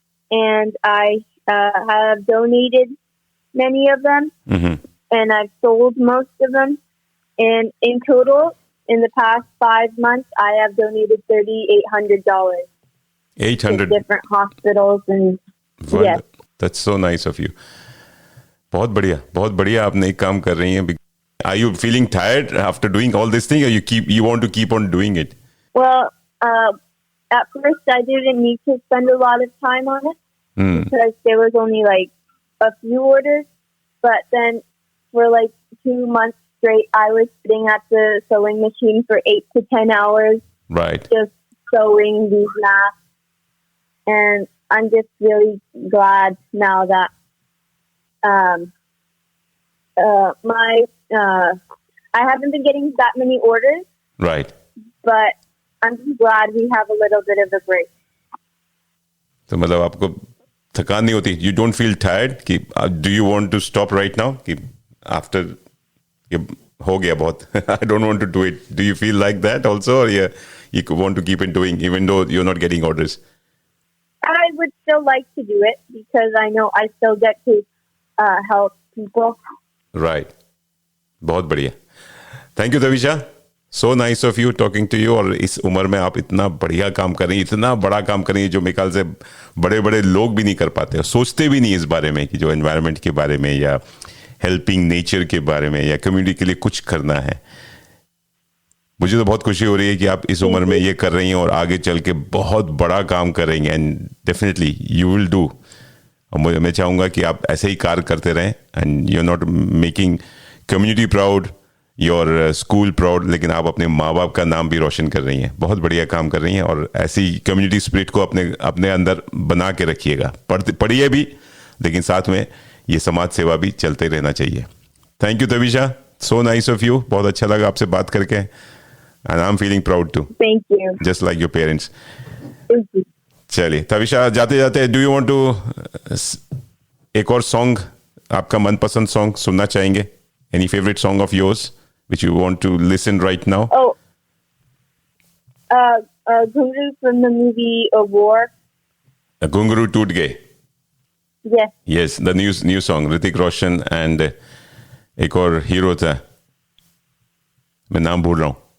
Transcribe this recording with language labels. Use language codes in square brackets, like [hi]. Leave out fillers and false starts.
[en] And I have donated many of them, and I've sold most of them. And in total, in the past 5 months, I have donated $3,800. 800 to different hospitals and yes. That's so nice of you. [hi] बहुत बढ़िया आपने एक काम कर रही हैं. [en] Are you feeling tired after doing all this thing, or you want to keep on doing it? Well, at first I didn't need to spend a lot of time on it because there was only a few orders. But then for 2 months straight, I was sitting at the sewing machine for 8 to 10 hours. Right. Just sewing these masks. And I'm just really glad now that I haven't been getting that many orders. Right. But I'm just glad we have a little bit of a break. [hi] तो मतलब आपको थकान नहीं होती? [en] You don't feel tired? कि do you want to stop right now? [hi] कि after हो गया बहुत. [en] I don't want to do it. Do you feel like that also, or you want to keep it doing even though you're not getting orders? I would still like to do it because I know I still get to help people. Right. [hi] बहुत बढ़िया. [en] Thank you, Tavisha. So nice of you talking to you. [hi] और इस उम्र में आप इतना बढ़िया काम कर रही हैं, इतना बड़ा काम कर रही हैं जो मेरे ख्याल से बड़े बड़े लोग भी नहीं कर पाते, सोचते भी नहीं इस बारे में कि जो एनवायरनमेंट के बारे में या हेल्पिंग नेचर के बारे में या कम्युनिटी के लिए कुछ करना है. मुझे तो बहुत खुशी हो रही है कि आप इस उम्र में ये कर रही हैं और आगे चल के बहुत बड़ा काम कर रही हैं. [en] And definitely you will do. [hi] और मैं चाहूँगा कि आप ऐसे ही कार्य करते रहें. [en] and you are not making community proud, your school proud, [hi] लेकिन आप अपने माँ बाप का नाम भी रोशन कर रही हैं. बहुत बढ़िया काम कर रही हैं और ऐसी कम्युनिटी स्पिरिट को अपने अंदर बना के रखिएगा. पढ़िए भी, लेकिन साथ में ये समाज सेवा भी चलते रहना चाहिए. [en] Thank you Tavisha. So nice of you. [hi] बहुत अच्छा लगा आपसे बात करके. [en] And I am feeling proud too. Thank you. Just like your parents. Thank you. [hi] चलिए तविशा, जाते जाते [en] do you want to [hi] एक और सॉन्ग, आपका मनपसंद सॉन्ग सुनना चाहेंगे? [en] Any favorite song of yours which you want to listen right now? Oh, Ghungroo from the movie A War. Ghungroo Toot Gaye. Yes. Yes, the new song. [hi] Hrithik Roshan and एक और hero था, मैं नाम भूल रहा हूँ.